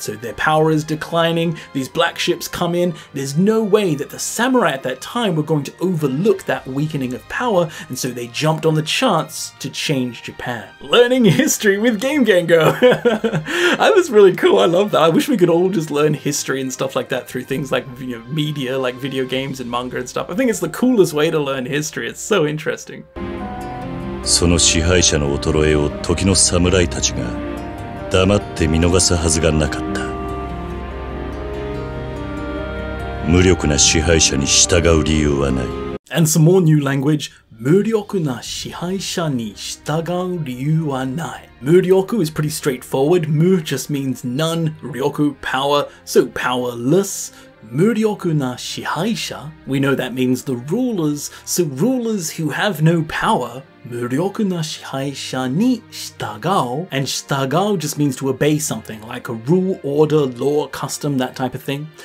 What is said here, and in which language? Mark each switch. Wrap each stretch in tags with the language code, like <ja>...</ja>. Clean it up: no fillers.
<en>So their power is declining, these black ships come in, there's no way that the samurai at that time were going to overlook that weakening of power, and so they jumped on the chance to change Japan. Learning history with Game Gengo! That was really cool, I love that. I wish we could all just learn history and stuff like that through things like media, like video games and manga and stuff. I think it's the coolest way to learn history. It's so interesting.</en> <ja>その支配者の衰えを時の侍たちが黙って見逃すはずがなかった。無力な支配者に従う理由はない。</ja> <en>And some more new language.</en> <ja>無力な支配者に従う理由はない.</ja> <en>Muryoku is pretty straightforward. Mu just means none, ryoku, power, so powerless.</en> <ja>Muryoku na shihaisha,</ja> <en>we know that means the rulers, so rulers who have no power.</en> <ja>Muryoku na shihaisha ni shitagao,</ja> <en>and shitagao just means to obey something, like a rule, order, law, custom, that type of thing.</en>